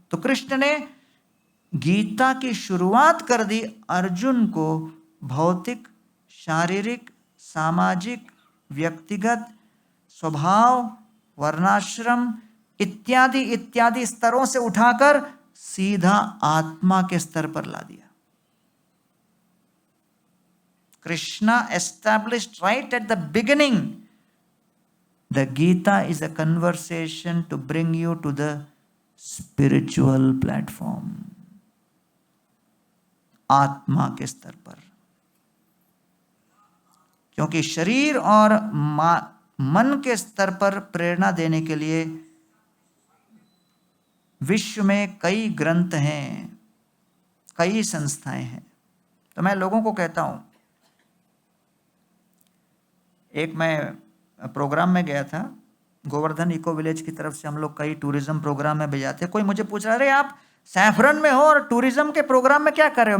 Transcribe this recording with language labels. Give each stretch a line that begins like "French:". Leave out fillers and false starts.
Hindi: तो कृष्ण ने गीता की शुरुआत कर दी अर्जुन को भौतिक, शारीरिक, सामाजिक, व्यक्तिगत, स्वभाव, वर्णाश्रम इत्यादि इत्यादि स्तरों से उठाकर सीधा आत्मा के स्तर पर ला दिया।
English: Krishna established right at the beginning, the Gita is a conversation to bring you to the spiritual platform,
Hindi: आत्मा के स्तर पर। क्योंकि शरीर और मन के स्तर पर प्रेरणा देने के लिए विश्व में कई ग्रंथ हैं, कई संस्थाएं हैं। तो मैं लोगों को कहता हूं, एक मैं प्रोग्राम में गया था, गोवर्धन इको विलेज की तरफ से हम लोग कई टूरिज्म प्रोग्राम में भेजाते हैं। कोई मुझे पूछ रहा है, अरे आप सैफरन में हो और टूरिज्म के प्रोग्राम में क्या कर रहे हो?